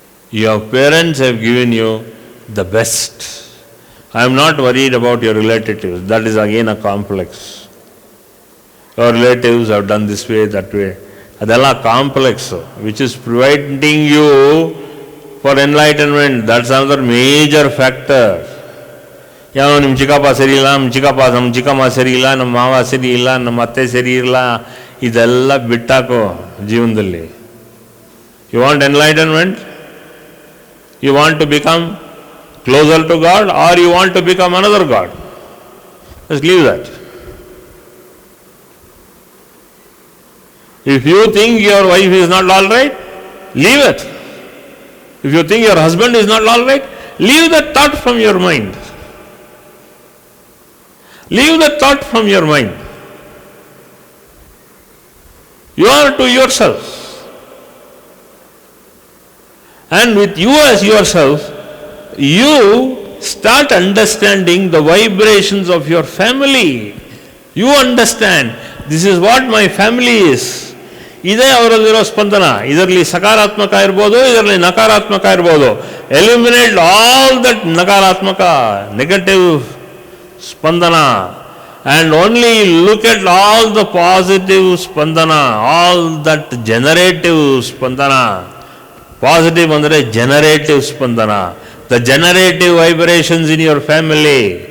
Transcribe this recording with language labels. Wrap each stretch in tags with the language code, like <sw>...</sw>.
<en>Your parents have given you the best. I am not worried about your relatives. That is again a complex. Your relatives have done this way, that way. Adella complex, which is preventing you for enlightenment. That's another major factor.</en> <kn>ಯಾವ ನಿಮ್ಮ ಚಿಕ್ಕಪ್ಪ ಸರಿ ಇಲ್ಲ, ನಮ್ಮ ಚಿಕ್ಕಮ್ಮ ಸರಿ ಇಲ್ಲ, ನಮ್ಮ ಮಾವ ಸರಿ ಇಲ್ಲ, ನಮ್ಮ ಅತ್ತೆ ಸರಿ ಇಲ್ಲ, ಇದೆಲ್ಲ ಬಿಟ್ಟಾಕೋ ಜೀವನದಲ್ಲಿ.</kn> <en>You want enlightenment? You want to become closer to God, or you want to become another God? Just leave that. If you think your wife is not all right, leave it. If you think your husband is not all right, leave that thought from your mind. Leave that thought from your mind. You are to yourself. And with you as yourself, you start understanding the vibrations of your family. You understand, this is what my family is.</en> <kn>ಇದೇ ಅವರಲ್ಲಿರೋ ಸ್ಪಂದನ. ಇದರಲ್ಲಿ ಸಕಾರಾತ್ಮಕ ಇರ್ಬೋದು, ಇದರಲ್ಲಿ ನಕಾರಾತ್ಮಕ ಇರ್ಬೋದು.</kn> <en>Eliminate all that ನಕಾರಾತ್ಮಕ, negative ಸ್ಪಂದನ, and only look at all the positive spandana, all that generative spandana. Positive ಅಂದರೆ generative spandana, the generative vibrations in your family.</en>